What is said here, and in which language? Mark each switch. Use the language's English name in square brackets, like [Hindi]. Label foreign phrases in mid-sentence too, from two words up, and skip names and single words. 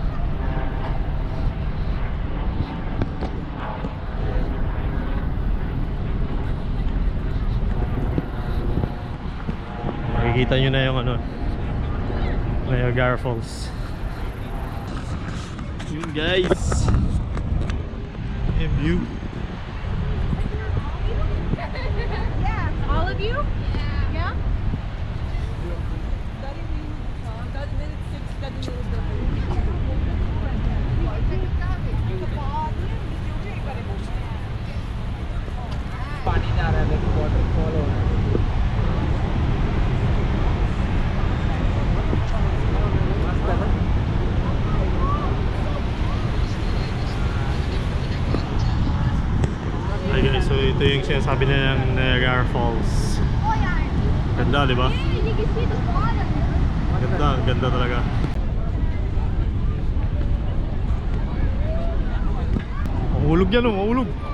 [Filipino] Makikita nyo na yung ano, Niagara Falls. Yun guys, yung view. [English] Yeah, all of you? Yeah. [Hindi] पानी जा रहा है लेकिन वाटरफॉल हो रहा है. मस्त है ना? [English] Hi guys, [Filipino] so ito yung sinasabi nila ng Niagara Falls. Ganda, di ba? Ganda, ganda talaga. Mahulog yan oh, mahulog.